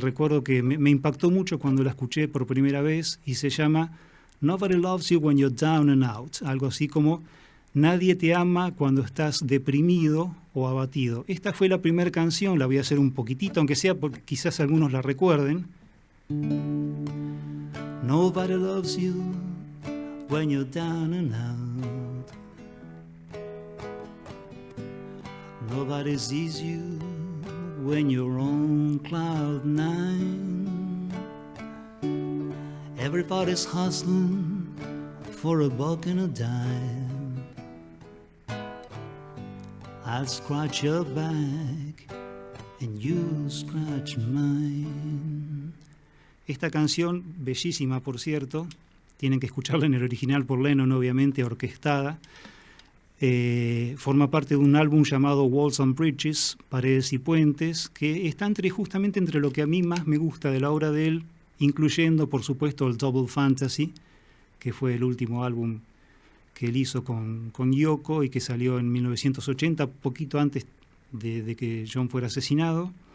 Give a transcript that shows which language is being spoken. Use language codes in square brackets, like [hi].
[es] Recuerdo que me impactó mucho cuando la escuché por primera vez y se llama Nobody Loves You When You're Down and Out, algo así como Nadie te ama cuando estás deprimido o abatido. Esta fue la primera canción, la voy a hacer un poquitito, aunque sea porque quizás algunos la recuerden. [en] Nobody loves you when you're down and out. Nobody sees you when you're on cloud nine. Everybody's hustling for a buck and a dime. I'll scratch your back and you scratch mine. [es] Esta canción, bellísima por cierto, tienen que escucharla en el original por Lennon, obviamente, orquestada. Forma parte de un álbum llamado Walls and Bridges, Paredes y Puentes, que está justamente entre lo que a mí más me gusta de la obra de él, incluyendo, por supuesto, el Double Fantasy, que fue el último álbum que él hizo con Yoko y que salió en 1980, poquito antes de que John fuera asesinado.